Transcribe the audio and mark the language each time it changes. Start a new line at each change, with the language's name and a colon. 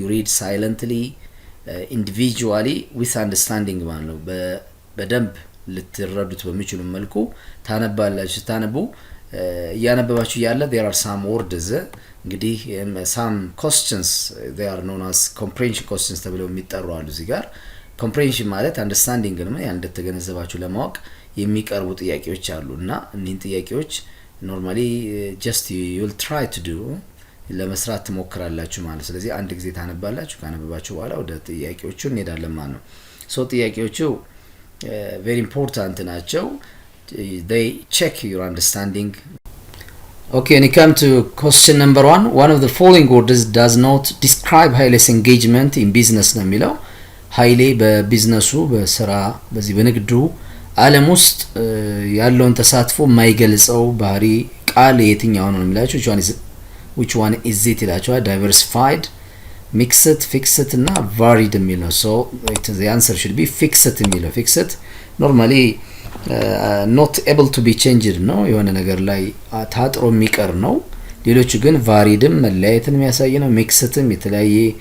English: you read silently individually with understanding
Amharic: ማለት ነው። በደንብ ልትረዱት በሚችሉ መልኩ ታነባላችሁ። ስታነቡ እያነበባችሁ ያለ
English: there are some words
Amharic: እንግዲህ
English: some questions they are known as comprehension questions
Amharic: ተብለው የሚጠሩ አሉ። እዚህ ጋር comprehension ማለት understanding ነው፣ ያን እንደተገነዘባችሁ ለማወቅ የሚቀርቡ ጥያቄዎች አሉ እና እኒህን ጥያቄዎች ኖርማሊ
English: just you will try to do
Amharic: ለመስራት ትሞክራላችሁ ማለት። ስለዚህ አንድ ጊዜ ታነባላችሁ። ካነበባችሁ በኋላ ወደ ጥያቄዎቹ እንሄዳለን ማለት ነው። ሶ ጥያቄዎቹ
English: very important
Amharic: ናቸው።
English: they check your understanding. Okay, when you come to question number 1 of the following words does not describe Haile's engagement in business
Amharic: ነው የሚለው። ሀይሌ በቢዝነሱ በስራ በዚህ በንግዱ ዓለም ውስጥ ያለውን ተሳትፎ የማይገልጸው ባህሪ ቃል የትኛው ነው የሚላችሁ?
English: which one is it
Amharic: ይላችኋል።
English: diversified, mixed, fixed
Amharic: እና varied የሚል ነው።
English: so the answer should be fixed
Amharic: የሚለው።
English: fixed normally not able to be changed
Amharic: ነው፣ የሆነ ነገር ላይ ታጥሮ የሚቀር ነው። ሌሎቹ ግን variedም መለያየትን የሚያሳይ ነው። mixedም የተለያየ